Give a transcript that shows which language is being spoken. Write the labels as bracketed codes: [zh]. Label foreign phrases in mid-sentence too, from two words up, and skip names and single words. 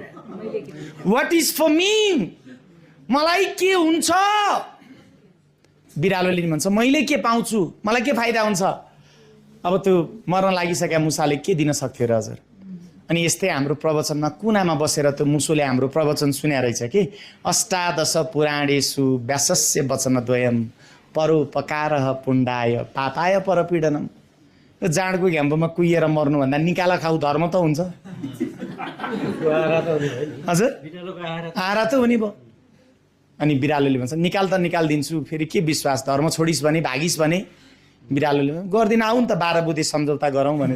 [en] What is for me? [ne] मलाई के हुन्छ? बिरालोले भन्छ, मैले के पाउँछु, मलाई के फाइदा हुन्छ? अब त्यो मर्न लागिसकेका मुसाले के दिन सक्थ्यो र हजुर? अनि यस्तै हाम्रो प्रवचनमा कुनामा बसेर त्यो मुसोले हाम्रो प्रवचन सुन्या रहेछ कि [sa] अष्टादश पुराणेषु व्यासस्य वचनद्वयम् परोपकारः पुण्डाय पापाय परपीडनम्। [ne] यो जाँडको घ्याम्पोमा कुहिएर मर्नुभन्दा निकाला खाऊ धर्म त हुन्छ। हजुर आहारा त हुने भयो। अनि बिरालोले भन्छ, निकाल त निकालिदिन्छु, फेरि के विश्वास, धर्म छोडिस् भने भागिस् भने? बिरालोले गर्दिन, आऊ नि त 12 बुधे सम्झौता गरौँ भनेछ।